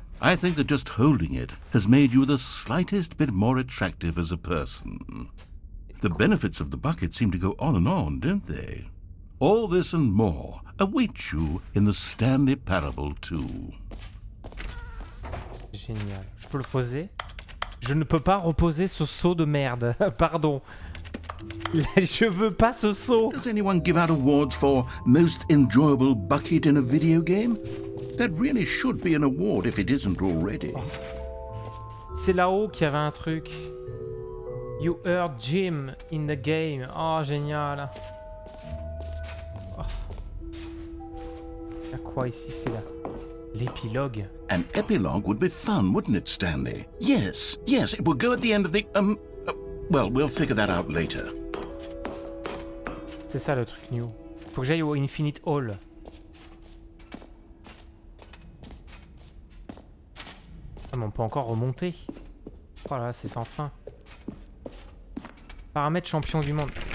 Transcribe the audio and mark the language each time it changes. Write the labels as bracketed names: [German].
[English] I think that just holding it has made you the slightest bit more attractive as a person. The benefits of the bucket seem to go on, don't they? All this and more await you in the Stanley Parable 2. [French] Génial. Je peux le poser? Je ne peux pas reposer ce seau de merde. Pardon. Je veux pas ce seau. [English] Does anyone give out awards for most enjoyable bucket in a video game? That really should be an award if it isn't already. [French] C'est là-haut qu'il y avait un truc. [English] You heard Jim in the game. [French] Oh, génial. Oh. Il y a quoi ici? C'est là. L'épilogue. [English] An epilogue would be fun, wouldn't it, Stanley? Yes, it would go at the end of the, well, we'll figure that out later. [French] C'était ça le truc new. Faut que j'aille au Infinite Hall. Ah, mais on peut encore remonter. Oh là là, c'est sans fin. Paramètres champion du monde.